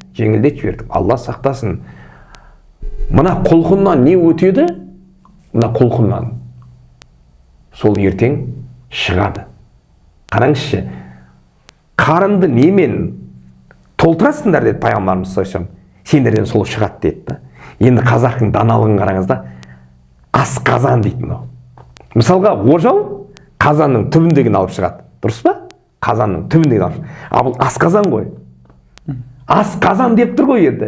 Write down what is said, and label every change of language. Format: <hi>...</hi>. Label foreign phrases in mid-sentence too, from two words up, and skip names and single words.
<kk>Жеңілдетіп жібердік. Алла сақтасын. Мына құлқыннан не өтеді? Мына құлқыннан сол ертең шығады. Қараңызшы, қарынды немен толтырасыңдар деді пайғамбарымыз</kk> <ar>صلى الله عليه وسلم.</ar> <kk>Сендерден сол шығады деді. Енді қазақтың даналығын қараңыз да, асқазан дейді мынау. Мысалға ожау қазанның түбіндегін алып шығады. Дұрыс па? Қазанның түбіндегін алып шығады. Бұл асқазан ғой. Асқазан деп тұр ғой енді.</kk>